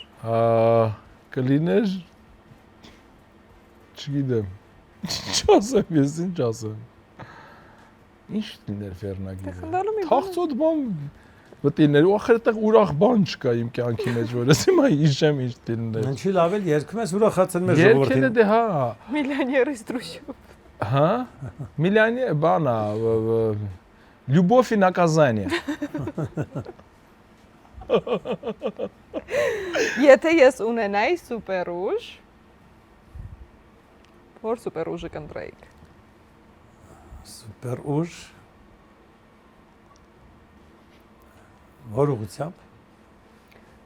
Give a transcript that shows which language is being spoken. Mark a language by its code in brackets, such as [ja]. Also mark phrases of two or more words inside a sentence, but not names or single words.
[hy] Կլիներ չգիտեմ։ Չասեմ ես ինչ ասեմ։ Ինչ լիներ վերնագիրը։ Թախծոտ բան վտիներ, ու ախր այդտեղ ուրախ բան չկա իմ կյանքի մեջ, որ ես հիմա հիշեմ ինչ լիներ։ Ինչի լավ էլ երգում ես ուրախացել մեր ժողովրդին։ Երգերը դե հա։ Միլիոներ из трущоб։ Հա։ Միլիոնի բանա Любовь и наказание։ Եթե ես ունենայի սուպերուժ, որ սուպերուժը կընտրեիք։ Սուպեր ուժ։ Որ ուղղությամբ։